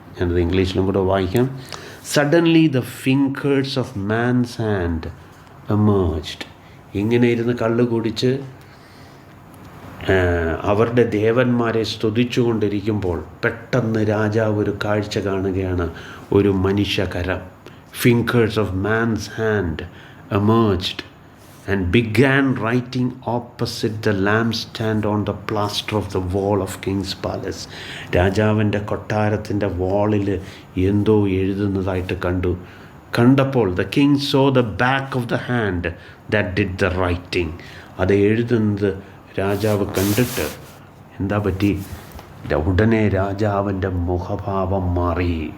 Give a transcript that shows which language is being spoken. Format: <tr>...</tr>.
<ml>ഞാനത് ഇംഗ്ലീഷിലും കൂടെ വായിക്കാം.</ml> <en>Suddenly the fingers of man's hand emerged.</en> <ml>ഇങ്ങനെ ഇരുന്ന് കള്ളു കുടിച്ച് അവരുടെ ദേവന്മാരെ സ്തുതിച്ചുകൊണ്ടിരിക്കുമ്പോൾ പെട്ടെന്ന് രാജാവ് ഒരു കാഴ്ച കാണുകയാണ്. ഒരു മനുഷ്യകരം,</ml> <en>Fingers of man's hand emerged and began writing opposite the lampstand on the plaster of the wall of King's Palace.</en> <ml>രാജാവിൻ്റെ കൊട്ടാരത്തിൻ്റെ വാളിൽ എന്തോ എഴുതുന്നതായിട്ട് കണ്ടപ്പോൾ</ml> <en>the king saw the back of the hand that did the writing.</en> <ml>അത് എഴുതുന്നത് രാജാവ് കണ്ടിട്ട് എന്താ പറ്റി? ഉടനെ രാജാവിൻ്റെ മുഖഭാവം മാറി.</ml>